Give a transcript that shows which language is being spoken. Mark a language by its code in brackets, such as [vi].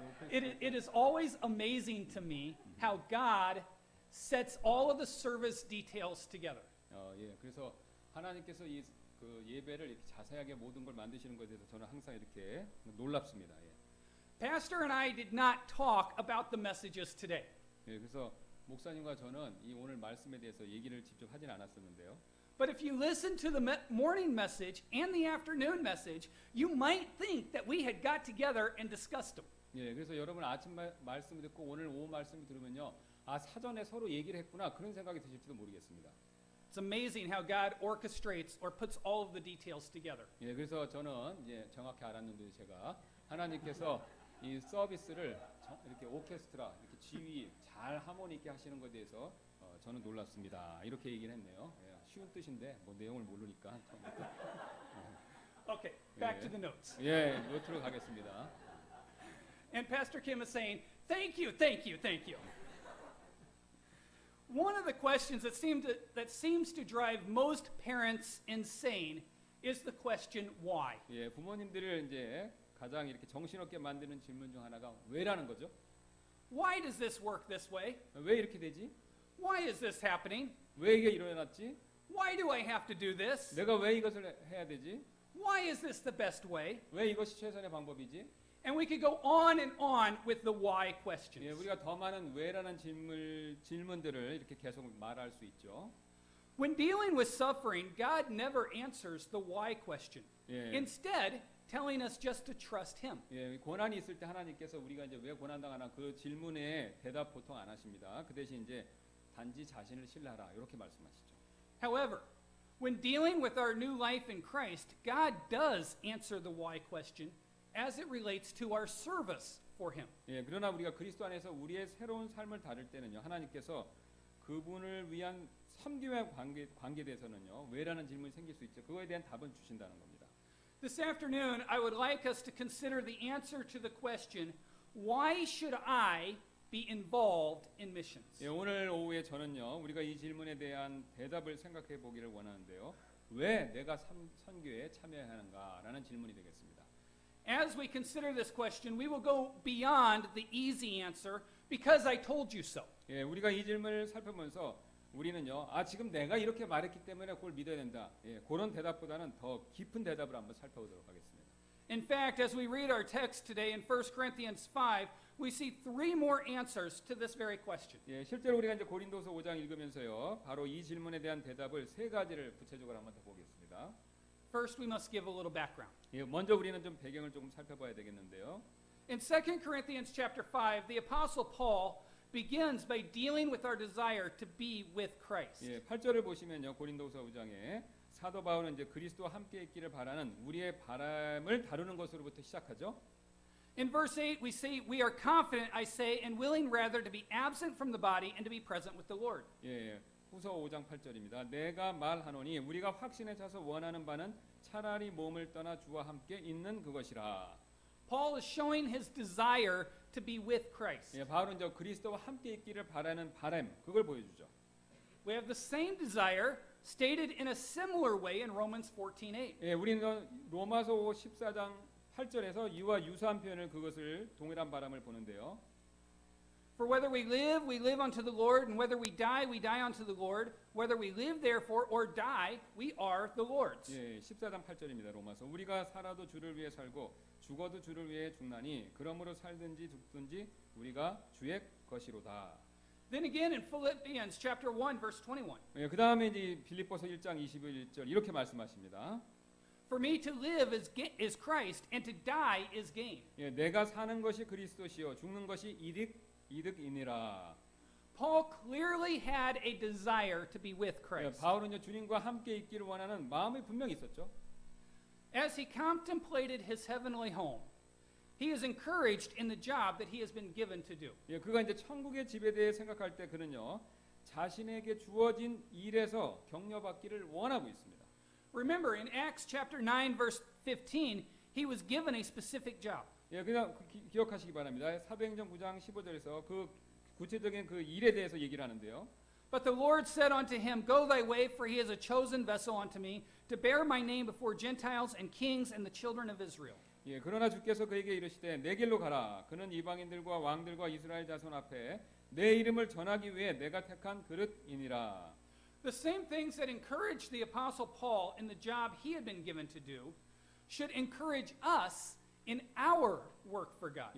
[en] It is always amazing to me how God sets all of the service details together. [ko] 예. 그래서 하나님께서 이 그 예배를 이렇게 자세하게 모든 걸 만드시는 것에 대해서 저는 항상 이렇게 놀랍습니다. 예. [en] Pastor and I did not talk about the messages today. [ko] 예, 그래서 목사님과 저는 이 오늘 말씀에 대해서 얘기를 직접 하진 않았었는데요. [en] But if you listen to the morning message and the afternoon message, you might think that we had got together and discussed them. [ko] 예, 그래서 여러분 아침 말씀 듣고 오늘 오후 말씀 들으면요, 아 사전에 서로 얘기를 했구나 그런 생각이 드실지도 모르겠습니다. [en] It's amazing how God orchestrates or puts all of the details together. [ko] 예, 그래서 저는 이제 정확히 알았는데 제가 하나님께서 이 서비스를 이렇게 오케스트라, 이렇게 지휘 잘 하모니 있게 하시는 것에 대해서 저는 놀랍습니다. 이렇게 얘기를 했네요. 예, 쉬운 뜻인데 뭐 내용을 모르니까. [en] Okay, back to the notes. [ko] 예, 노트로 가겠습니다. [en] And Pastor Kim is saying, thank you, thank you, thank you. One of the questions that seems to drive most parents insane is the question why. [ko] 예, 부모님들을 이제 가장 이렇게 정신없게 만드는 질문 중 하나가 왜라는 거죠. [en] Why does this work this way? [ko] 왜 이렇게 되지? [en] Why is this happening? [ko] 왜 이게 일어났지? [en] Why do I have to do this? [ko] 내가 왜 이것을 해야 되지? [en] Why is this the best way? [ko] 왜 이것이 최선의 방법이지? [en] And we could go on and on with the why [ko] 예, [en] questions. [ko] 우리가 더 많은 왜라는 질문들을 이렇게 계속 말할 수 있죠. [en] When dealing with suffering, God never answers the why question. [ko] 예. [en] Instead, telling us just to trust Him. [ko] 예, 고난이 있을 때 하나님께서 우리가 이제 왜 고난 당하나 그 질문에 대답 보통 안 하십니다. 그 대신 이제 단지 자신을 신뢰하라 이렇게 말씀하시죠. [en] However, when dealing with our new life in Christ, God does answer the why question as it relates to our service for Him. [ko] 예, 그러나 우리가 그리스도 안에서 우리의 새로운 삶을 다룰 때는요, 하나님께서 그분을 위한 섬김의 관계에 대해서는요, 왜라는 질문이 생길 수 있죠. 그거에 대한 답은 주신다는 겁니다. [en] This afternoon, I would like us to consider the answer to the question, why should I be involved in missions? [ko] 예, 오늘 오후에 저는요, 우리가 이 질문에 대한 대답을 생각해 보기를 원하는데요. 왜 내가 선교에 참여해야 하는가라는 질문이 되겠습니다. [en] As we consider this question, we will go beyond the easy answer because I told you so. [ko] 예, 우리가 이 질문을 살펴보면서 우리는요, 지금 내가 이렇게 말했기 때문에 그걸 믿어야 된다. 예, 그런 대답보다는 더 깊은 대답을 한번 살펴보도록 하겠습니다. [en] In fact, as we read our text today in 1 Corinthians 5, we see three more answers to this very question. [ko] 예, 실제로 우리가 이제 고린도서 5장 읽으면서요, 바로 이 질문에 대한 대답을 세 가지를 구체적으로 한번 더 보겠습니다. [en] First, we must give a little background. [ko] 예, 먼저 우리는 좀 배경을 조금 살펴봐야 되겠는데요. [en] In 2 Corinthians chapter 5, the Apostle Paul begins by dealing with our desire to be with Christ. [ko] 예, 8절을 보시면요, 고린도서 5장에 사도 바울은 이제 그리스도와 함께 있기를 바라는 우리의 바람을 다루는 것으로부터 시작하죠. [en] In verse 8, we say, we are confident, I say, and willing rather to be absent from the body and to be present with the Lord. [ko] 예, 후서 5장 8절입니다. 내가 말하노니 우리가 확신에 차서 원하는 바는 차라리 몸을 떠나 주와 함께 있는 그것이라. [en] Paul is showing his desire to be with Christ. [ko] 예, 바울은 저 그리스도와 함께 있기를 바라는 바람, 그걸 보여주죠. [en] We have the same desire stated in a similar way in Romans 14:8. [ko] 예, 우리는 로마서 14장 8절에서 이와 유사한 표현을 그것을 동일한 바람을 보는데요. [en] For whether we live unto the Lord, and whether we die unto the Lord. Whether we live therefore or die, we are the Lord's. [ko] 예, 14장 8절입니다. 로마서. 우리가 살아도 주를 위해 살고 죽어도 주를 위해 죽나니 그러므로 살든지 죽든지 우리가 주의 것이로다. [en] Then again in Philippians chapter 1 verse 21. [ko] 예, 그다음에 이제 빌립보서 1장 21절 이렇게 말씀하십니다. [en] For me to live is Christ, and to die is gain. [ko] 예, 내가 사는 것이 그리스도시요 죽는 것이 이득이니라. [en] Paul clearly had a desire to be with [ko] 예, [en] Christ. [ko] 바울은요 주님과 함께 있기를 원하는 마음이 분명히 있었죠. [en] As he contemplated his heavenly home, he is encouraged in the job that he has been given to do. [ko] 예, 그가 이제 천국의 집에 대해 생각할 때 그는요 자신에게 주어진 일에서 격려받기를 원하고 있습니다. [en] Remember in Acts chapter 9 verse 15, he was given a specific job. [ko] 예, 그냥 기억하시기 바랍니다. 사도행전 9장 15절에서 그 구체적인 그 일에 대해서 얘기를 하는데요. [en] But the Lord said unto him, Go thy way, for he is a chosen vessel unto me, to bear my name before Gentiles and kings and the children of Israel. [ko] 예, 그러나 주께서 그에게 이르시되 내 길로 가라. 그는 이방인들과 왕들과 이스라엘 자손 앞에 내 이름을 전하기 위해 내가 택한 그릇이니라. [en] The same things that encouraged the Apostle Paul in the job he had been given to do should encourage us in our work for God.